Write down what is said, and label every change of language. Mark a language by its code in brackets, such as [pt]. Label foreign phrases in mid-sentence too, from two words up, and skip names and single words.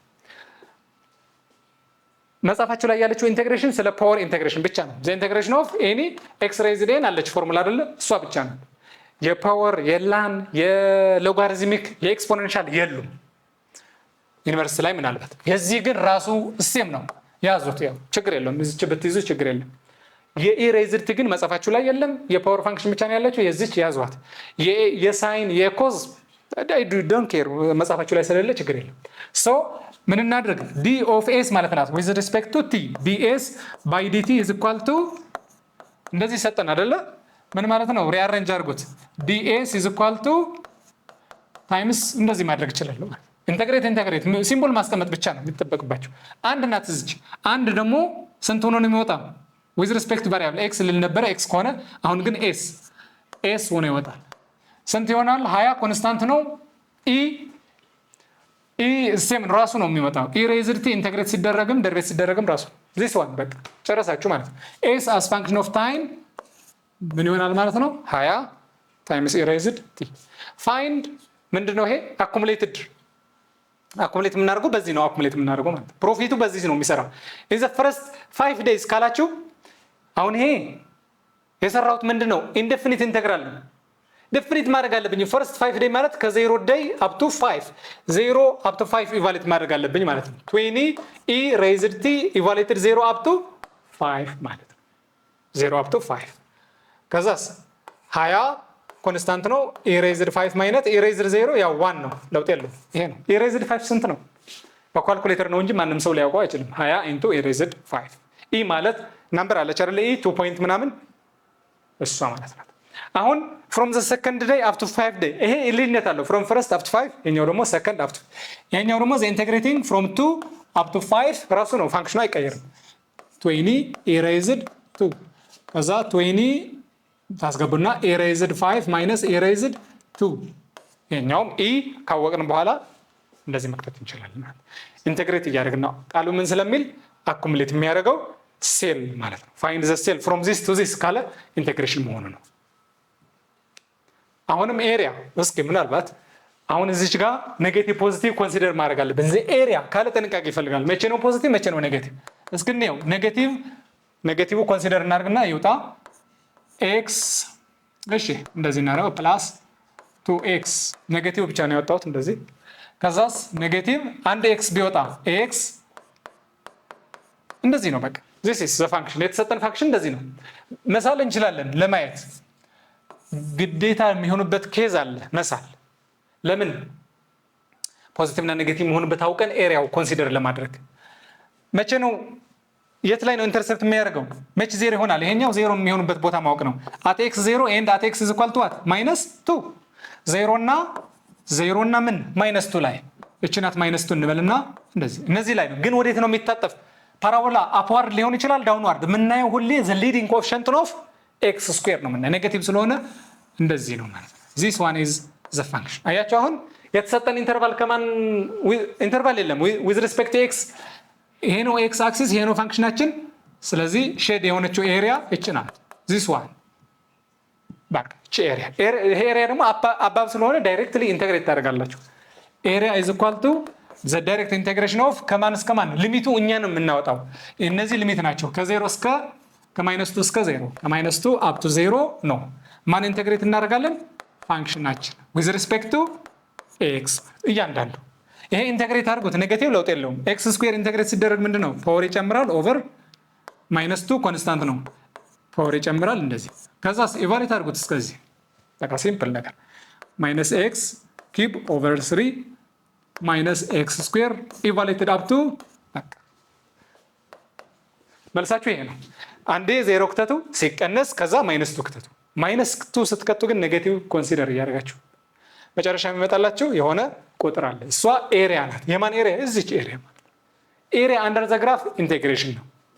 [am] መጻፋችሁ ላይ ያለችው ኢንተግሬሽን ስለ ፓወር ኢንተግሬሽን ብቻ ነው [en] the integration of any x raised n [am] አለች ፎርሙላ አይደለ እሷ ብቻ ነው የፓወር የላን የሎጋሪዝሚክ የኤክስፖኔንሻል የሉም ዩኒቨርሲቲ ላይ ምናልባት የዚህ ግን ራሱ ሴም ነው ያዙት ያው ችግር የለውም እዚች በትይዙ ችግር የለም የኢሬዝድ ግን መጻፋችሁ ላይ የለም የፓወር ፋንክሽን ብቻ ነው ያላችሁ የዚች ያዟት የሳይን የኮዝ I [en] don't care [am] መጻፋችሁ ላይ ስለሌለ ችግር የለም ሶ ምን እናድርግ [en] d of s [am] ማለት ናት [en] with respect to t ds by dt is equal to [am] እንደዚህ ሰጠን አይደለ ምን ማለት ነው ሪአሬንጅ አድርጉት [en] ds is equal to times [am] እንደዚህ ማድረግ ይችላል ኢንተግሬት ሲምቦል ማስቀመጥ ብቻ ነው የሚጠበቅባችሁ አንድ ናት እዚች አንድ ደግሞ ስንት ሆኖ ነው የሚወጣው [en] with respect to variable x [am] ልል ነበር x ከሆነ አሁን ግን s ሆኖ ይወጣል ስንት ይሆናል 20 ኮንስታንት ነው e ሴም ራሱ ነው የሚወጣው [en] e raised t [am] ኢንተግሬት ሲደረግም ደሪቬት ሲደረግም ራሱ [en] this one [am] በቃ ጨረሳችሁ ማለት ነው [en] s as function of time [am] ምን ይሆናል ማለት ነው [en] 20 times e raised t find [am] ምንድነው ይሄ accumulated አኩሙሌት የምናደርገው በዚህ ነው አኩሙሌት የምናደርገው ማለት ፕሮፊቱ በዚህ ነው የሚሰራው [en] in the first 5 days [am] ካላችሁ አሁን ይሄ የሰራውት ምንድነው ኢንዴፊኒት ኢንተግራል ነው ዴፊኒት ማድረግ አለብኝ [en] first 5 day [am] ማለት ከ0 [en] day up to 5 0 up to 5 [am] ኢቫሉዌት ማድረግ አለብኝ ማለት ነው [en] 20 e raised t [am] ኢቫሉዌትድ [en] 0 up to 5 [am] ማለት ነው [en] 0 up to 5 [am] ከዛስ 20 ኮንስታንት ነው [en] e raised 5 minus e raised 0 [am] ያው 1 ነው ለውጥ የለውም ይሄ ነው [en] e raised [am] 5 ስንት ነው በካልኩሌተር ነው እንጂ ማንንም ሰው ሊያውቀው አይችልም [en] 20 into e raised 5 [am] e ማለት ነምበር አለች አይደል e 2 ፖይንት ምናምን እሷ ማለት ነው አሁን [en] from the second day up to 5 day [am] ይሄ ልዩነት አለው [en] from first up to 5 [am] የኛው ደግሞ [en] second up to [am] የኛው ደግሞ [en] the integrating from 2 up to 5 [am] ራሱ ነው ፋንክሽኑ አይቀየርም [en] 20 e raised 2 [am] ከዛ 20 ታስገቡና [en] e raised 5 minus e raised 2 [am] የኛውም e ካወቅን በኋላ እንደዚህ መክተት እንችላለን ኢንተግሬት እያደረግን ነው ቃሉ ምን ስለሚል አኩሙሌት የሚያደርገው ሴል ማለት ነው [en] find the cell from this to this [am] ካለ ኢንተግሬሽን መሆኑ ነው አሁንም ኤሪያ እስኪ ምናልባት አሁን እዚች ጋር [en] negative positive consider [am] ማድረግ አለብን እዚ ኤሪያ ካለ ጥንቃቄ ይፈልጋል መቼ ነው ፖዚቲቭ መቼ ነው ኔጌቲቭ እስኪ ነው ኔጌቲቭ ኮንሲደር እናድርግና ይውጣ x እሺ እንደዚህ እናደርገው [en] plus 2x [am] ኔጌቲቭ ብቻ ነው ያወጣሁት እንደዚህ ከዛስ ኔጌቲቭ አንድ x ቢወጣ x እንደዚህ ነው በቃ [en] this is the function [am] የተሰጠን ፋንክሽን እንደዚህ ነው መሳል እንችላለን ለማየት ግዴታ የሚሆንበት ኬዝ አለ መሳል ለምን ፖዚቲቭ እና ኔጌቲቭ መሆንበት አውቀን ኤሪያው ኮንሲደር ለማድረግ መቼ ነው የት ላይ ነው ኢንተርሰፕት የሚያደርገው መቼ ዜሮ ይሆናል ይሄኛው ዜሮ የሚሆንበት ቦታ ማወቅ ነው [en] at x 0 and at x is equal to what [am] -2 0 እና ምን -2 ላይ እቺ ናት -2 እንበልና እንደዚህ እነዚህ ላይ ነው ግን ወዴት ነው የሚታጠፍ [en] parabola upward [am] ሊሆን ይችላል ዳውንዋርድ ምናየው ሁሌ [en] the leading coefficient of x square [am] ነው ማለት ኔጌቲቭ ስለሆነ እንደዚህ ነው ማለት [en] this one is the function [am] አያችሁ አሁን የተሰጠን ኢንተርቫል ከማን ኢንተርቫል የለም [en] with respect to x [am] ይሄ ነው [en] x axis [am] ይሄ ነው ፋንክሽናችን ስለዚህ ሼድ የሆነችው ኤሪያ እቺ ናት [en] this one [am] ባክ እቺ ኤሪያ ይሄ ኤሪያ ደግሞ አባብ ስለሆነ ዳይሬክትሊ ኢንተግሬት ታደርጋላችሁ [en] area is equal to the direct integration [am] of ከማን እስከ ማን ሊሚቱ እኛ ነው የምናወጣው እነዚህ ሊሚት ናቸው ከ0 እስከ ከ-2 እስከ 0 ከ-2 [en] up to 0 [am] ነው ማን ኢንተግሬት እናደርጋለን ፋንክሽናችን [en] with respect to x [am] እያንዳንዱ ይሄ ኢንተግሬት አድርጉት ኔጌቲቭ ለውጥ የለውም [en] x square [am] ኢንተግሬት ሲደረግ ምንድነው ፓወር ይጨምራል [en] over -2 [am] ኮንስታንት ነው ፓወር ይጨምራል እንደዚህ ከዛስ ኢቫሉዌት አድርጉት እስከዚህ በቃ ሲምፕል ነገር [en] -x cube over 3 -x square evaluated up to [am] መልሳችሁ ይሄ ነው አንዴ 0 ክተቱ ሲቀነስ ከዛ -2 ክተቱ -2 ስትከቱ ግን ኔጌቲቭ ኮንሲደር ያደርጋችሁ መጨረሻ የሚመጣላችሁ የሆነ ቁጥር አለ እሷ ኤሪያ ናት የማን ኤሪያ እዚች ኤሪያ [en] area under the graph integration [am] ነው